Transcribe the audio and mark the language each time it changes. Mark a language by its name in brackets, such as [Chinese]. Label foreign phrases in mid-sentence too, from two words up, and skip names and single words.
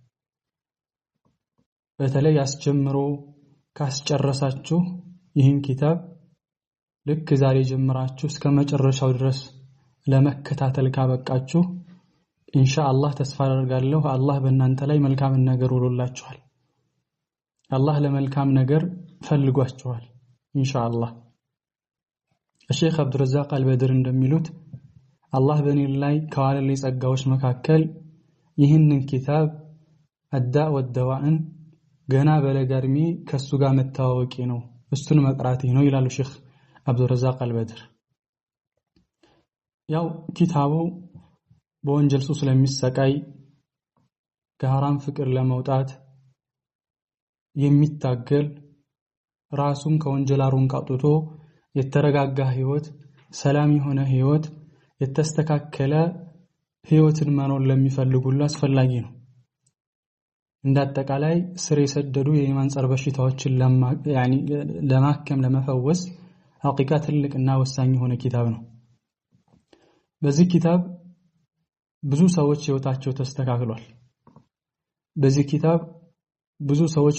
[Amharic] በተለይ አስጀምሮ ካስጨረሳችሁ ይህን ኪታብ ልክ ዛሬ ጀምራችሁ እስከ መጨረሻው ድረስ ለመከታተል ካበቃችሁ ኢንሻአላህ ተስፋ አደርጋለሁ አላህ በእናንተ ላይ መልካም ነገር ወሎላችኋል። አላህ ለመልካም ነገር ፈልጓችኋል ኢንሻአላህ። الشيخ عبد الرزاق البدر እንደሚሉት አላህ በእኔ ላይ ከዋለልኝ ጸጋዎች መካከል ይህንን ኪታብ الداء والدواء ገና በለጋርሚ ከሱ ጋር መተዋወቂ ነው፣ እሱን መቅራቴ ነው ይላሉ ሼክ عبد الرزاق البدر። ያው ኪታቡ በወንጀል ሱስ ለሚሰቃይ ከሐራም ፍቅር ለመውጣት የሚታገል ራሱን ከወንጀል አሩንቅ አውጥቶ የተረጋጋ ህይወት፣ ሰላም የሆነ ህይወት፣ የተስተካከለ ህይወትን መኖር ለሚፈልጉ ሁሉ አስፈላጊ ነው። እንዳጠቃላይ ስር የሰደዱ የኢማን ጸር በሽታዎችን ለማከም ለመፈወስ ሐቂቃ ትልቅና ወሳኝ የሆነ ኪታብ ነው። በዚህ ኪታብ ብዙ ሰዎች ህይወታቸው ተስተካክሏል። በዚህ ኪታብ ብዙ ሰዎች